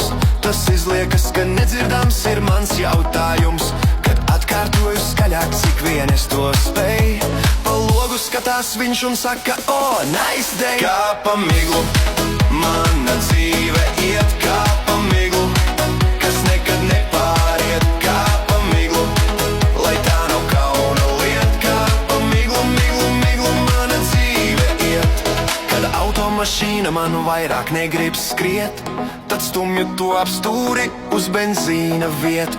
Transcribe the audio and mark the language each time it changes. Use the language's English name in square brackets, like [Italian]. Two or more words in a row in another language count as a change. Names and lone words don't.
[Latvian] Tas izliekas, ka nedzirdams ir mans jautājums. Kad atkārtoju skaļāk, cik vien es to spēju. Pa logu skatās viņš un saka, [English] o, nice day. [Latvian] Kā pa miglu, mana dzīve iet kā pa miglu, kas nekad nepāriet kā pa miglu. Lai tā nav kauna lieta, kā pa miglu, miglu, miglu mana dzīve iet. Kad automašīna man vairāk negrib skriet, tad stumju to ap stūri uz benzīna vietu.